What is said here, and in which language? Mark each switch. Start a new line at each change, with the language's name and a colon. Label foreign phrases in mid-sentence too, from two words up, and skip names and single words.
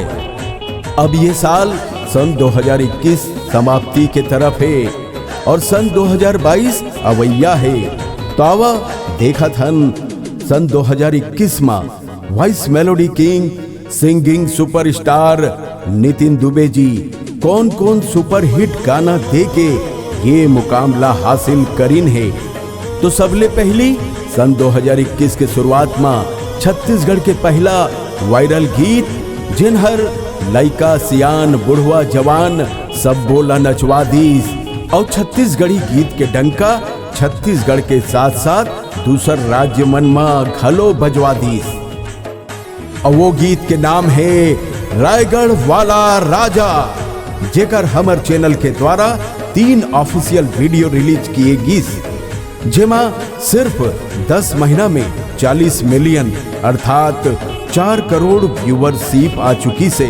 Chhattisgarhi: अब ये साल सन 2021 समाप्ति के तरफ है और सन 2022 अवैया है। तो आवा देखा थन सन 2021 में
English: voice melody king, singing superstar
Chhattisgarhi: नितिन दुबे जी कौन कौन सुपर हिट गाना दे के ये मुकामला हासिल करीन है। तो सबले पहली सन 2021 के शुरुआत में छत्तीसगढ़ के पहला वायरल गीत जिन हर लइका सियान बुढ़वा जवान सब बोला नचवा दीस। और छत्तीसगढ़ी गीत के डंका छत्तीसगढ़ के साथ साथ दूसर राज्य मन में घलो बजवा दीस। और वो गीत के नाम है रायगढ़ वाला राजा, जेकर हमर चैनल के द्वारा 3
English: official video
Chhattisgarhi: रिलीज किए गीस। जेमा सिर्फ 10 महीना में 40 मिलियन अर्थात 4 करोड़ व्यूअरशिप आ चुकी से।